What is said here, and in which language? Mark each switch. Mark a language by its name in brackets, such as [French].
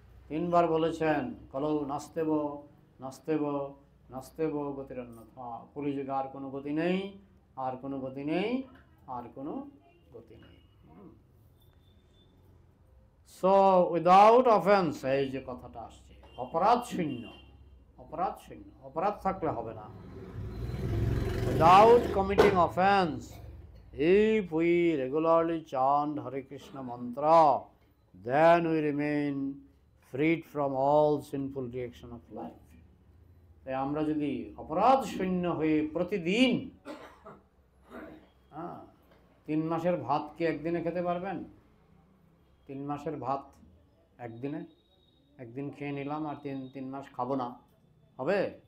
[Bangla] তিনবার বলেছেন, [Sanskrit] কলৌ নাস্তেব নাস্তেব নাস্তেব গতিরন্যথা, [Bangla] কলিযুগে আর কোনো গতি নেই, আর কোনো গতি নেই, আর কোনো গতি নেই। [English] so without offence, [Bangla] এই যে কথাটা আসছে, অপরাধ শূন্য, অপরাধ শূন্য, অপরাধ থাকলে হবে না। [English] Without committing offense, if we regularly chant Hare Krishna mantra, then we remain freed from all sinful reaction of life. [Bangla] তাই আমরা যদি অপরাধ শূন্য হয়ে প্রতিদিন, 3 মাসের ভাত কি একদিনে খেতে পারবেন? 3 মাসের ভাত একদিনে, একদিন খেয়ে নিলাম আর 3 মাস খাবো না, হবে?